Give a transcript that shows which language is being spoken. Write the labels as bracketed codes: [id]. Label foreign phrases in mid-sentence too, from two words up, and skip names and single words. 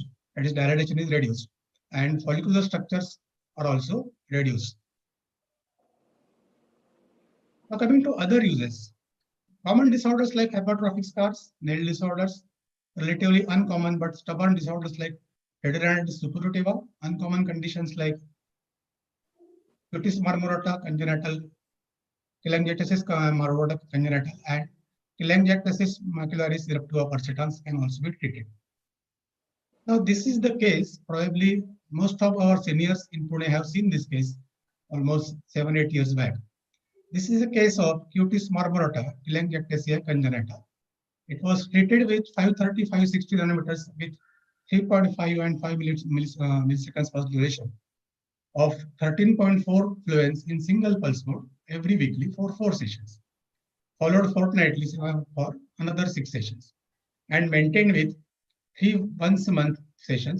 [en] That is, dilatation is reduced, and follicular structures are also reduced. Now coming to other uses, common disorders like hypertrophic scars, nail disorders, relatively uncommon but stubborn disorders like hidradenitis suppurativa, uncommon conditions like cutis marmorata congenital, telangiectasis marmorata congenital, and telangiectasis macularis eruptiva persistens can also be treated. Now, this is the case. Probably most of our seniors in Pune have seen this case almost 7-8 years back. This is a case of cutis marmorata telangiectasia congenita. It was treated with 530-560 nanometers with 3.5 and 5 milliseconds pulse duration of 13.4 fluence in single pulse mode every weekly for 4 sessions, followed fortnightly for another 6 sessions, and maintained with 3 once-a-month sessions.